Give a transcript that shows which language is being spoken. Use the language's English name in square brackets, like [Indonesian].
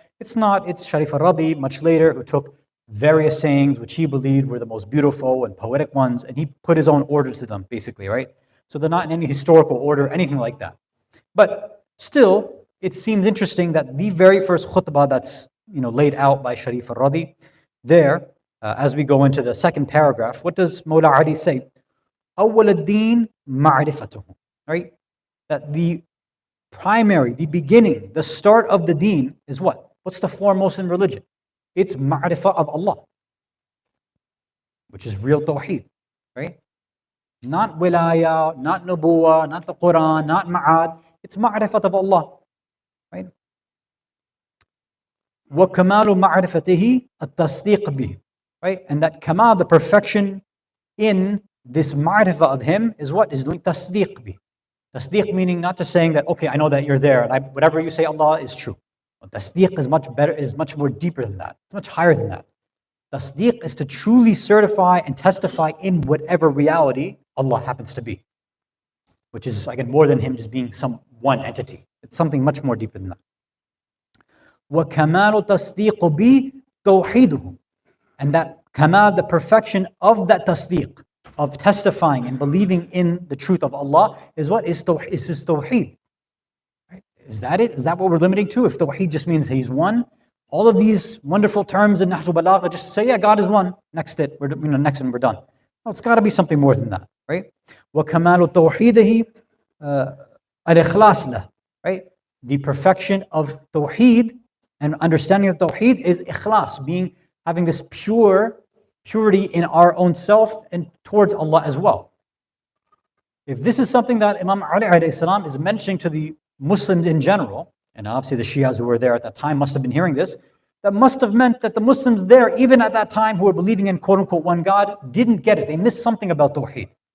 [English] It's not, it's Sharif al-Radi, much later, who took various sayings which he believed were the most beautiful and poetic ones, and he put his own order to them, basically, right? So they're not in any historical order, anything like that. But still, it seems interesting that the very first khutbah that's laid out by Sharif al-Radi, there, as we go into the second paragraph, what does Mawla Ali say? [Arabic] أول الدين معرفته, right? [English] That the primary, the beginning, the start of the deen is what? What's the foremost in religion? It's ma'rifah of Allah, which is real tawheed, right? Not wilaya, not nubuwa, not the Quran, not ma'ad. It's ma'rifat of Allah, right? [Arabic] وَكَمَالُ مَعْرِفَتِهِ التَّصْدِيقُ بِهِ, right? [English] And that kamal, the perfection in this ma'rifah of him is what? Is doing tasdeeq bih. Tasdeeq meaning not just saying that, okay, I know that you're there, and whatever you say Allah is true. But tasdeeq is much better, is much more deeper than that. It's much higher than that. Tasdeeq is to truly certify and testify in whatever reality Allah happens to be, which is, again, more than him just being some one entity. It's something much more deeper than that. [Arabic] وَكَمَالُ تَصْدِيقُ بِي تَوْحِيدُهُ. [English] And that kamal, the perfection of that tasdeeq, of testifying and believing in the truth of Allah, is what? Is his tawheed. Right? Is that it? Is that what we're limiting to? If tawheed just means he's one, all of these wonderful terms in Nahj al-Balagha just say, yeah, God is one. Next and we're done. No, it's got to be something more than that, right? [Arabic] وَكَمَالُ تَوْحِيدِهِ الْإِخْلَاص لَهُ, right? [English] The perfection of tawheed and understanding of tawheed is ikhlas, having this purity in our own self and towards Allah as well. If this is something that Imam Ali alayhi salam is mentioning to the Muslims in general, and obviously the Shias who were there at that time must have been hearing this, that must have meant that the Muslims there, even at that time who were believing in quote-unquote one God, didn't get it. They missed something about tawheed.